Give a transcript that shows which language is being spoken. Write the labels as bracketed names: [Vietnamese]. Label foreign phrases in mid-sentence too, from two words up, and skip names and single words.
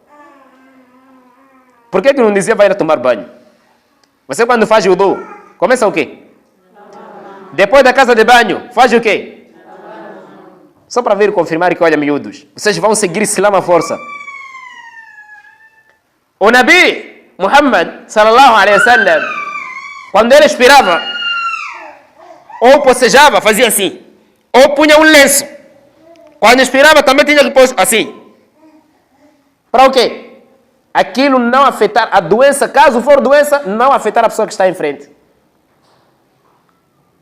[Portuguese] Por que não dizia: vai lá tomar banho? Você quando faz wudu, começa o quê? Depois da casa de banho, faz o quê? Só para vir confirmar que, olha, miúdos, vocês vão seguir Islã à força. O Nabi Muhammad [Arabic] صلى الله عليه وسلم, [Portuguese] quando ele expirava, ou bocejava, fazia assim, ou punha um lenço. Quando expirava também tinha que pôr assim. Para o quê? Aquilo não afetar a doença, caso for doença, não afetar a pessoa que está em frente.